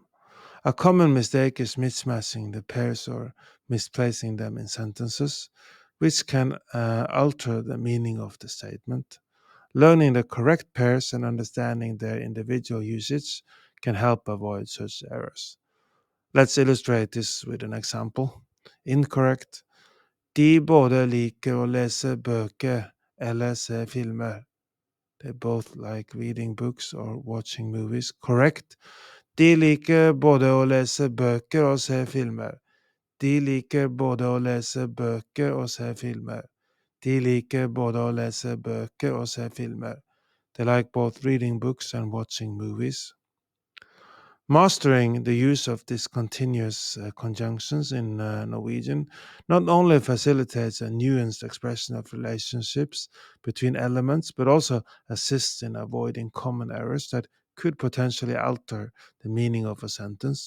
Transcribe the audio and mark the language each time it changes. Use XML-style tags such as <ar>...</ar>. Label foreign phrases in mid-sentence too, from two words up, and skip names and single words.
<en>A common mistake is mismatching the pairs or misplacing them in sentences, which can alter the meaning of the statement. Learning the correct pairs and understanding their individual usage can help avoid such errors. Let's illustrate this with an example. Incorrect.</en> <no>De både liker å lese bøker eller se filmer.</no> <en>They both like reading books or watching movies. Correct.</en> <no>De liker både å lese bøker og se filmer. De liker både å lese bøker og se filmer. De liker både å lese bøker og se filmer.</no> <en>They like both reading books and watching movies. Mastering the use of discontinuous conjunctions in Norwegian not only facilitates a nuanced expression of relationships between elements, but also assists in avoiding common errors that could potentially alter the meaning of a sentence.</en>